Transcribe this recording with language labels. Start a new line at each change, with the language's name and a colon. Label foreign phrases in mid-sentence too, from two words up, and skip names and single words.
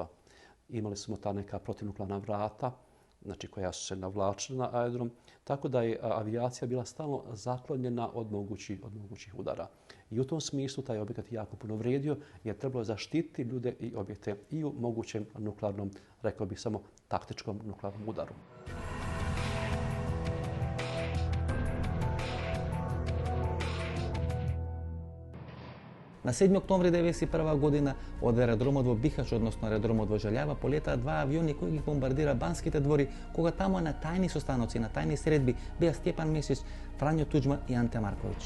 Croatian: Imali smo ta neka protivnuklearna vrata, znači koja su se navlačila na aerodrom, tako da je avijacija bila stalno zaklonjena od mogućih udara. I u tom smislu taj objekat jako puno vrijedio jer trebalo zaštititi ljude i objekte i u mogućem nuklearnom, rekao bih samo taktičkom nuklearnom udaru.
Macedonian: На 7 октомври 1991 година од аеродромот во Бихач, односно аеродромот во Желјава, полетаа 2 авиони кои ги бомбардира Банските двори, кога тамо на тајни состаноци, на тајни средби беа Стјепан Месич, Фрањо Туџман и Анте Марковиќ.